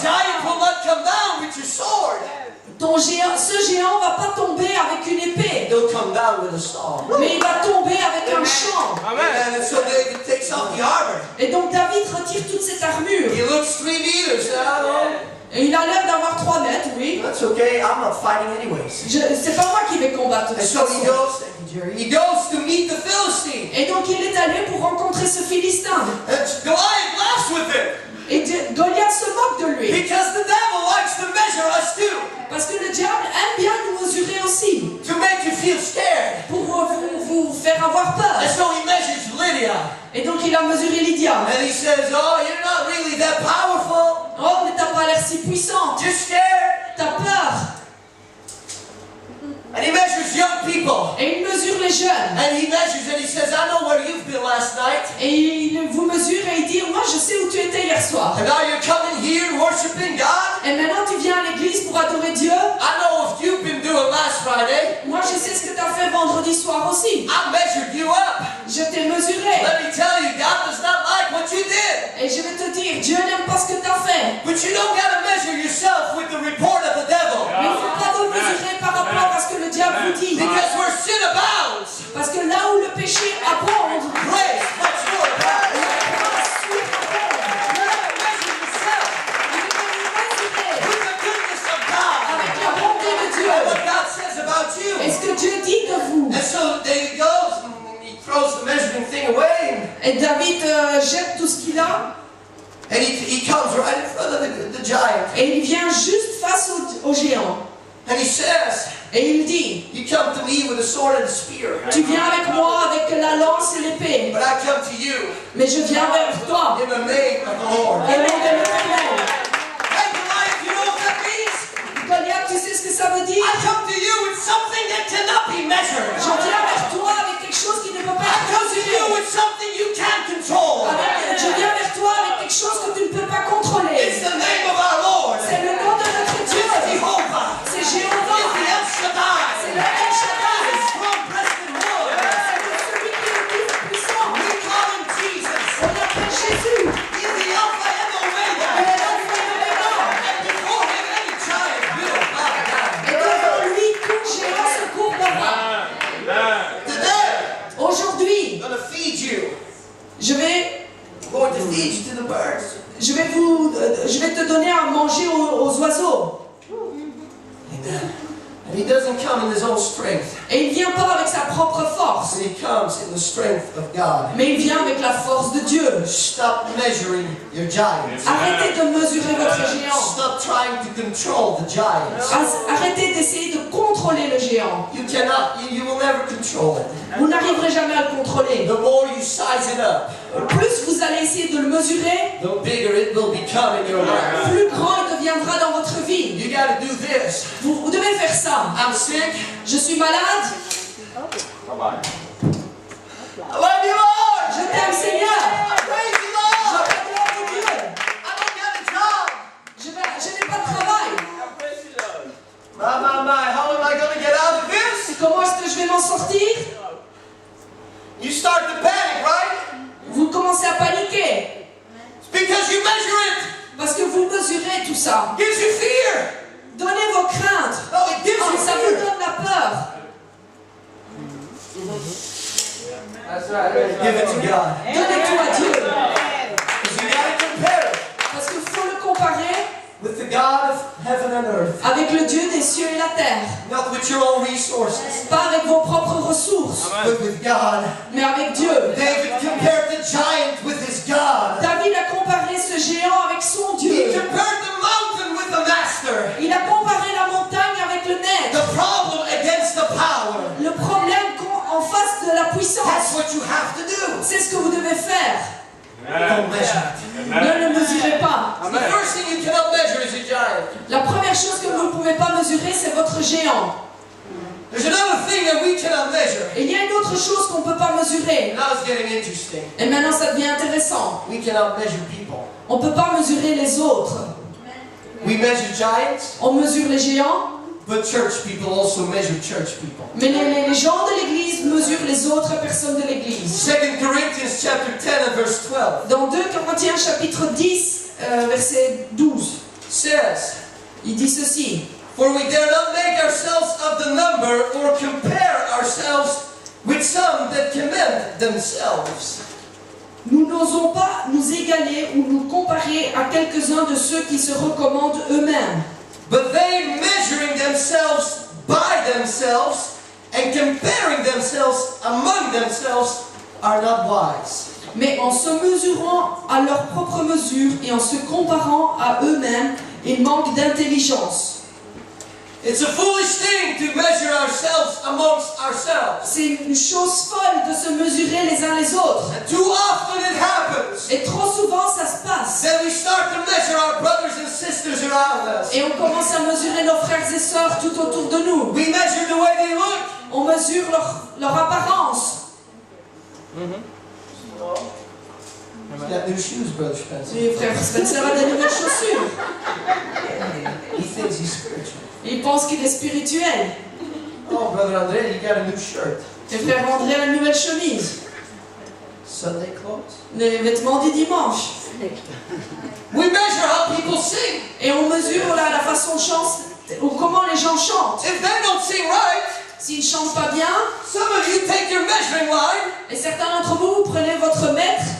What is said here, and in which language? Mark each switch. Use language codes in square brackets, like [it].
[en] giant will not come down with your sword. [fr] Ton géant, ce géant va pas tomber avec une épée. [en] He'll come down with a song. [fr] Mais il va tomber avec un champ. [en] And so David takes off the armor. [fr] Et donc David retire toute cette armure. [en] He looks 3 meters. [fr] Et il a l'air d'avoir 3 mètres, oui. [en] That's okay. I'm not fighting anyways. [fr] C'est pas moi qui vais combattre. de [en] And [fr] toute [en] so he [fr] façon. [en] goes. Thank you, Jerry. He goes to meet the Philistine. [fr] Et donc il est allé pour rencontrer ce Philistin. [en] And Goliath laughs with him [fr] Et Goliath se moque de lui. [en] because the devil likes to measure us too, [fr] Parce que le diable aime bien nous mesurer aussi. [en] to make you feel scared. [fr] Pour vous faire avoir peur. [en] And so he measures Lydia. [fr] Et donc il a mesuré Lydia. [en] And he says, oh, you're not really that powerful. [fr] Oh, mais t'as pas l'air si puissante. [en] You're scared. [fr] T'as peur. [en] And he measures young people. [fr] Et il mesure les jeunes. [en] And he measures and he says, I know where you've been last night. [fr] Et il vous mesure et il dit, moi je sais où tu étais hier soir. [en] And now you're coming here worshiping God. [fr] Et maintenant tu viens à l'église pour adorer Dieu. [en] I know what you've been doing last Friday. [fr] Moi je sais ce que tu as fait vendredi soir aussi. [en] I measured you up. [fr] Je t'ai mesuré. [en] Let me tell you, God does not like what you did. [fr] Et je vais te dire, Dieu n'aime pas ce que tu as fait. [en] But you don't got to measure yourself with the report of the devil. [fr] Mais il ne faut pas vous mesurer par rapport à ce que le diable vous dit. [en] Because where sin abounds, [fr] Parce que là où le péché abonde, [en] grace much more abounds. [fr] grâce surabonde. [en] You got to measure yourself [fr] Vous devez vous mesurer [en] with the goodness of God [fr] avec la bonté de Dieu. [en] and what God says about you. [fr] Et ce que Dieu dit de vous. [en] And so David goes and he throws the measuring thing away. [fr] Et David jette tout ce qu'il a. [en] And he comes right in front of the giant. [fr] Et il vient juste face au géant. [en] And he says, [fr] Et il dit, [en] you come to me with a sword and a spear. [fr] tu viens avec moi avec la lance et l'épée. [en] But I come to you [fr] Mais je viens vers toi. [en] in the name of the Lord. [fr] Au nom de l'Éternel. [en] Hey Goliath, you know what that means? [fr] Goliath, tu sais ce que ça veut dire? [en] I come to you with something that cannot be measured. [fr] Je viens vers toi avec quelque chose qui ne peut pas [en] I [fr] être [en] come to you [fr] mesuré. [en] with something you can't control. [fr] Je viens vers toi avec quelque chose que tu ne peux pas contrôler. [en] It's the name of our Lord. [fr] C'est le nom de notre [en] It's [fr] Dieu. [en] Jehovah. [fr] C'est [en] It's [fr] Jéhovah. [en] the El Shaddai. [fr] C'est le El Shaddai. [en] It's strong-breasted one. [fr] C'est celui qui est le plus puissant. [en] We call him Jesus. [fr] On l'appelle Jésus. [en] He's the Alpha and the [fr] Il [en] Omega. [fr] est l'alpha et l'oméga. [en] And before him, any giant will bow down. [fr] Et devant lui, tout géant se courbera. [en] Today, [fr] Aujourd'hui, [en] I'm going to feed you. [fr] je [en] I'm going to feed you to the birds. [fr] je vais te donner à manger aux oiseaux. [en] Amen. And he doesn't come in his own strength. [fr] Et il vient pas avec sa propre force, [en] He comes in the strength of God. [fr] mais il vient avec la force de Dieu. [en] Stop measuring your giants. [fr] Arrêtez de mesurer votre géant. [en] Stop trying to control the giants. [fr] Arrêtez d'essayer de contrôler le géant. [en] You cannot, you will never control it. [fr] Vous n'arriverez jamais à le contrôler. [en] The more you size it up, [fr] Plus vous allez essayer de le mesurer, [en] the bigger it will become in your life. [fr] plus grand il deviendra dans votre vie. [en] You got to do this. [fr] Vous devez faire ça. [en] I'm sick. [fr] Je suis malade. [en] Bye-bye. I love you, Lord. [fr] Je t'aime, Seigneur. [en] I praise you, [fr] Je [en] Lord. [fr] t'aime, Dieu. [en] I don't got a job. [fr] Je n'ai pas de travail. [en] My. How am I going to get out of this? [fr] Comment est-ce que je vais m'en sortir? [en] You start to panic, right? [fr] Vous commencez à paniquer. [en] It's because you measure it. [fr] Parce que vous mesurez tout ça. [en] Gives you fear. [fr] Donnez vos craintes. [en] Oh, it gives Oh, you [fr] ça vous [en] fear. [fr] donne la peur. [en] That's right. Give it to God. [fr] Donnez tout à Dieu. [en] Because you got to compare it [fr] Parce qu'il faut le comparer [en] with the God of heaven and earth. [fr] avec le Dieu des cieux et la terre. [en] Not with your own resources, [fr] Pas avec vos propres ressources, [en] but with God. [fr] mais avec Dieu. [en] David compared the giant with his God. [fr] David a comparé ce géant avec son [en] He [fr] Dieu. [en] compared the mountain with the master. [fr] Il a comparé la montagne avec le maître. [en] The problem against the power. [fr] Le problème en face de la [en] That's [fr] puissance, [en] what you have to do. [fr] c'est ce que vous devez faire. [en] Don't measure it. [fr] Ne le mesurez pas. [en] The first thing you cannot measure is a giant. [fr] La première chose que vous ne pouvez pas mesurer, c'est votre géant. [en] There's another thing that we cannot measure. [fr] Et il y a une autre chose qu'on ne peut pas mesurer. [en] Now it's getting interesting. [fr] Et maintenant ça devient intéressant. [en] We cannot measure people. [fr] On ne peut pas mesurer les autres. [en] We measure giants, [fr] On mesure les géants, [en] but church people also measure church people. [fr] mais les gens de l'église mesurent les autres personnes de l'église. [en] 2 Corinthians chapter 10 and verse 12 [fr] Dans 2 Corinthiens chapitre 10, verset 12, [en] says, [fr] il dit ceci. [en] For we dare not make ourselves of the number or compare ourselves with some that commend themselves. [fr] Nous n'osons pas nous égaler ou nous comparer à quelques-uns de ceux qui se recommandent eux-mêmes. [en] But they, measuring themselves by themselves and comparing themselves among themselves, are not wise. [fr] Mais en se mesurant à leur propre mesure et en se comparant à eux-mêmes, ils manquent d'intelligence. [en] It's a foolish thing to measure ourselves amongst ourselves. [fr] C'est une chose folle de se mesurer les uns les autres. [en] And too often it happens [fr] Et trop souvent ça se passe. [en] that we start to measure our brothers and sisters around us. [fr] Et on commence à mesurer nos frères et sœurs tout autour de nous. [en] We measure the way they look. [fr] On mesure leur apparence. [en] He's got new shoes, Brother Spencer. [fr] Et frère Spencer a des nouvelles chaussures. [en] He thinks he's spiritual. [fr] Il pense qu'il est spirituel. [en] Oh, Brother Andre, you got a new shirt. [fr] Et frère André a une nouvelle chemise. [en] Sunday clothes. [fr] Les vêtements du dimanche. [en] We measure how people sing. [fr] Et on mesure la façon de chanter, ou comment les gens chantent. [en] If they don't sing right, [fr] S'ils ne chantent pas bien, [en] some of you take your measuring line. [fr] et certains d'entre vous, vous prenez votre mètre,